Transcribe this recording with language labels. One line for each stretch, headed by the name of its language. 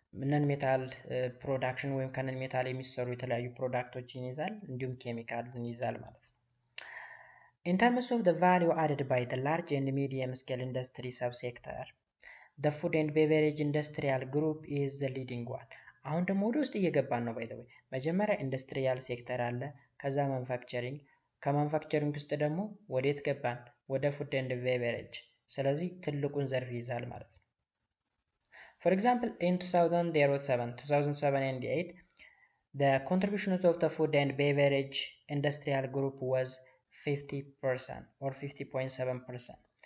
Amharic: ነን ሜታል ፕሮዳክሽን ወይም ከነን ሜታል የሚሰሩ የተለያዩ ፕሮዳክቶችን ይዛል፣ እንዲሁም ኬሚካልን ይዛል ማለት ነው።
English: In terms of the value added by the large and medium scale industry subsector, the food and beverage industrial group is the leading one.
Amharic: አሁን ደግሞ ወደ ውስጥ እየገባን ነው። ባይ ዘ ወይ መጀመሪያ ኢንዱስትሪያል ሴክተር አለ፣ ከዛ ማኑፋክቸሪንግ፣ ከማኑፋክቸሪንግ ውስጥ ደግሞ ወዴት ገባን? ወደ ፉድ ኤንድ ቤቨሬጅ። ስለዚህ ትልቁን ዘርፍ ይዛል ማለት ነው።
English: For example, in 2007 and 8, the contribution of the food and beverage industrial group was 50% or 50.7%.